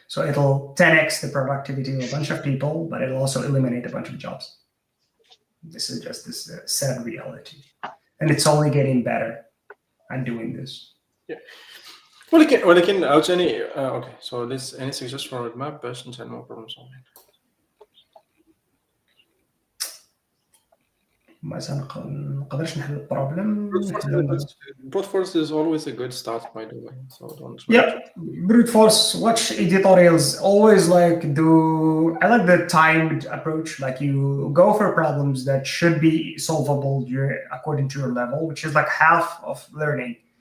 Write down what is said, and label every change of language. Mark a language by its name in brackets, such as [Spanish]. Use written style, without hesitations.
[English] So it'll 10x the productivity of a bunch of people, but it'll also eliminate a bunch of jobs. This is just this sad reality. And it's only getting better at doing this. Yeah. [Arabic] ولكن عاوتاني [English] okay, so this any suggestion for roadmap [Arabic] باش نسالمو [English] problem solving. [Arabic] مثلا نقدرش نحل البروبلم. [English] Brute force is always a good start, by the way. So don't. Yeah, brute force. Watch editorials. Always like I like the timed approach. Like you go for problems that should be solvable according to your level, which is like half of learning.